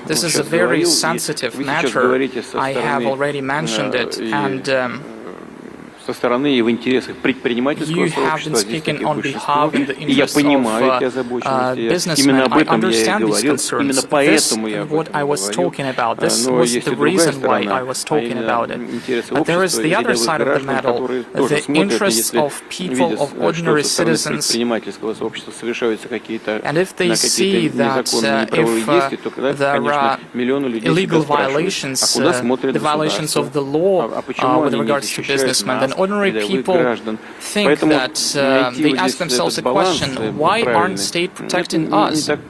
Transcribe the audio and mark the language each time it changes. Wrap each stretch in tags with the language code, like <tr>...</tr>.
<en>This is a very sensitive matter. I have already mentioned it, and</en> <ru>со стороны и в интересах предпринимательского сообщества здесь таких большинство. И я понимаю эти озабоченности. Именно об этом я и говорил. Именно поэтому я об этом говорил. Но есть и другая сторона, интересы общества и рядовых граждан, которые тоже смотрят, если видят, что со стороны предпринимательского сообщества совершаются какие-то незаконные неправовые действия, то тогда, конечно, миллионы людей себя спрашивают, а куда смотрит государство? А почему они не защищают нас?</ru> <en>Ordinary people think that they ask themselves a question: why aren't state protecting us?</en>